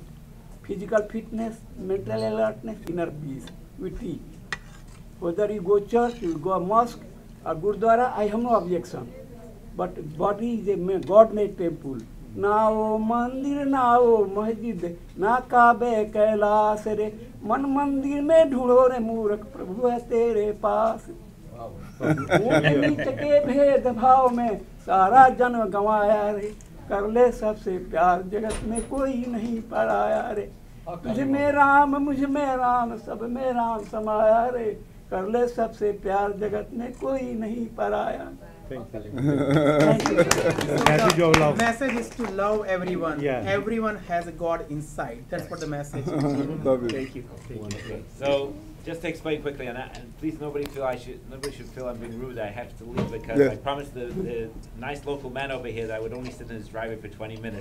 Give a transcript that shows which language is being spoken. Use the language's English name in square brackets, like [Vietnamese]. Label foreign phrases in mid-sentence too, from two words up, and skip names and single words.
[English] Physical fitness, mental alertness, inner peace, we teach. Whether you go church, you go mosque, or Gurdwara, I have no objection. But body is a God-made temple. Now mandir, now masjid, [Hindi] ना काबे कैलास रे, मन मंदिर में ढूँढो रे मूर्ख प्रभु है तेरे पास. के भेद भाव में सारा जन्म गंवाया रे, कर ले सबसे प्यार जगत में कोई नहीं पराया रे. तुझ में राम सब में राम समाया रे, कर ले सबसे प्यार जगत में कोई नहीं पराया. [English] Thank you. Message of love. Message is to love everyone. Yeah. Everyone has a God inside. That's what the message is. Love it. Thank you. So, just to explain quickly, and please nobody should feel I'm being rude. I have to leave because Yes. I promised the nice local man over here that I would only sit in his driveway for 20 minutes.